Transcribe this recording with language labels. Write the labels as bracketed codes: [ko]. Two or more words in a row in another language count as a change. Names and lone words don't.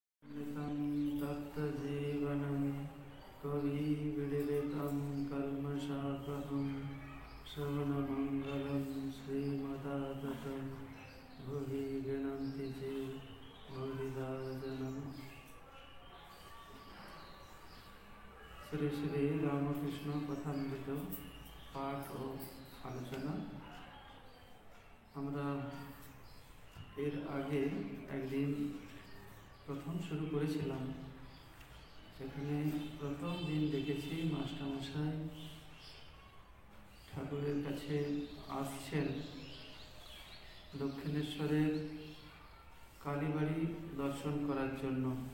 [sa] नितं तप्तजीवनं कविविडितं कल्मषापहं श्रवणमङ्गलं श्रीमदाततं भुवि गृह्णन्ति चेत् बहुविधा जनम्। [bn] শ্রী শ্রী রামকৃষ্ণ কথামৃত পাঠ ও আলোচনা। আমরা এর আগে একদিন প্রথম শুরু করেছিলাম, সেখানে প্রথম দিন দেখেছি মাস্টারমশাই ঠাকুরের কাছে আসছেন দক্ষিণেশ্বরের কালীবাড়ি দর্শন করার জন্য।